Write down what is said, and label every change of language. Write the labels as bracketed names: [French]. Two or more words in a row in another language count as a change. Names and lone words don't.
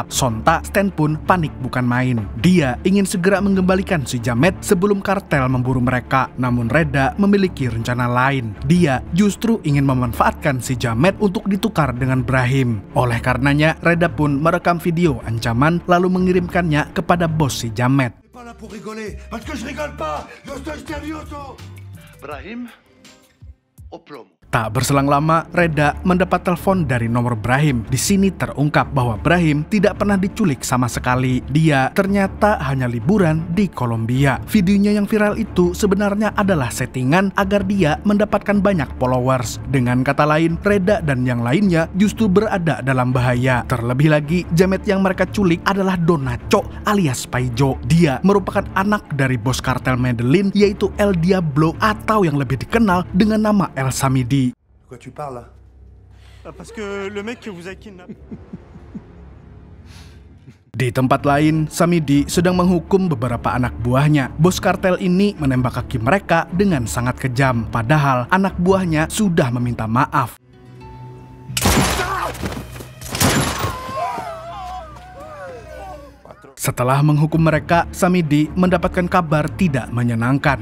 [Indonesian] Sontak Stan pun panik bukan main. Dia ingin segera mengembalikan si jamet sebelum kartel memburu mereka. Namun Reda memiliki rencana lain. Dia justru ingin memanfaatkan si jamet untuk ditukar dengan Brahim. Oleh karenanya Reda pun merekam video ancaman lalu mengirimkannya kepada bos si jamet. [French] Pas là pour rigoler, parce que je rigole pas, [Spanish] yo estoy nervioso. Brahim, au plomo. [Indonesian] Tak berselang lama, Reda mendapat telepon dari nomor Brahim. Di sini terungkap bahwa Brahim tidak pernah diculik sama sekali. Dia ternyata hanya liburan di Kolombia. Videonya yang viral itu sebenarnya adalah settingan agar dia mendapatkan banyak followers. Dengan kata lain, Reda dan yang lainnya justru berada dalam bahaya. Terlebih lagi, jamet yang mereka culik adalah Donacho alias Paijo. Dia merupakan anak dari bos kartel Medellin, yaitu El Diablo atau yang lebih dikenal dengan nama El Samidi. [French] De quoi tu parles là? Parce que le mec que vous avez kidnappé. [Indonesian] Di tempat lain, Samidi sedang menghukum beberapa anak buahnya. Bos kartel ini menembak kaki mereka dengan sangat kejam. Padahal anak buahnya sudah meminta maaf. Setelah menghukum mereka, Samidi mendapatkan kabar tidak menyenangkan.